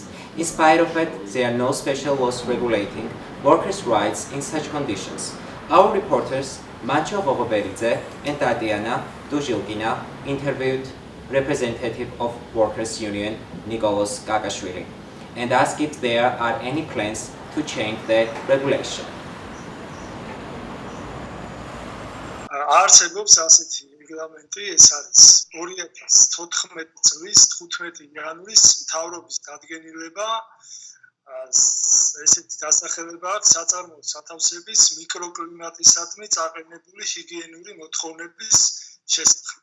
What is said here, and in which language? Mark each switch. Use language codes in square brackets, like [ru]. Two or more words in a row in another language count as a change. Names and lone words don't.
[en] In spite of it, there are no special laws regulating workers' rights in such conditions. Our reporters, Macho Vogoberidze and Tatiana Duzhilkina, interviewed representative of Workers' Union Nicolas Gagashvili and asked if there are any plans to change the regulation. [ka] რეგლამენტი ეს არის 2014 წლის 15 იანვრის მთავრობის დადგენილება ესეთი დასახელება აქვს საწარმოო სათავსების მიკროკლიმატისადმი წაყენებული ჰიგიენური მოთხოვნების შესახებ.